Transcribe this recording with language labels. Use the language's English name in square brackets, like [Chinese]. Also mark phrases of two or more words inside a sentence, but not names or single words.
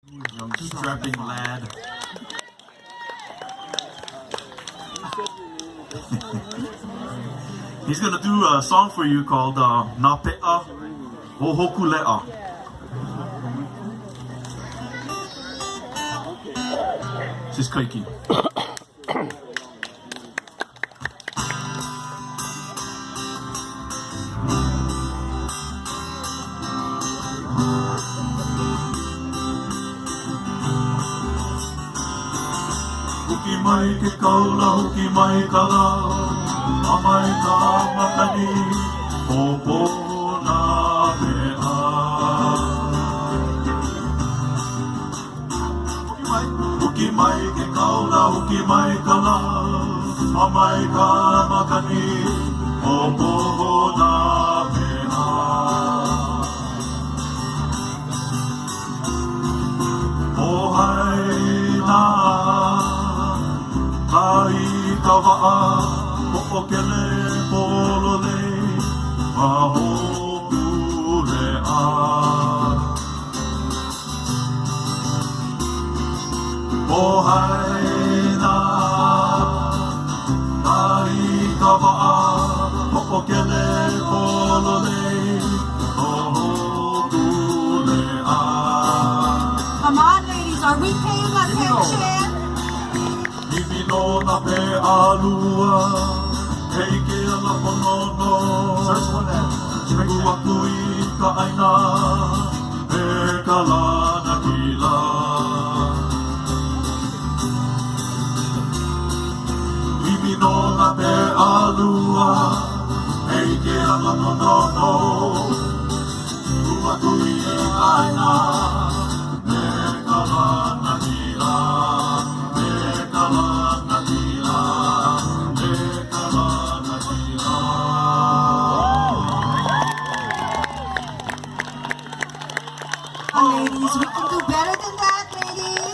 [English] Young strapping lad. He's gonna do a song for you called Na Pe'a Ohokule'a. This is Kaiki. [Hawaiian] Huki mai ke kaula, huki mai ka la, amai ka makani, popo na pe'a. Huki mai ke kaula, huki mai ka la, amai ka makani, popo na pe'a. Ohai na ai kawa'a ho'okele polole mahokule'a. Ohai na ai kawa'a ho'okele polole mahokule'a. [English] Come on, ladies, are we paying attention? [Hawaiian] No na pe'a lua, hei ke ala ponono. [English] Search for that. [Hawaiian] Tuku aku I ka aina, e ka lana kila. Imi no na pe'a lua, hei ke ala ponono. Tuku aku I ka aina, e ka lana kila. [English] Ladies, we can do better than that, ladies.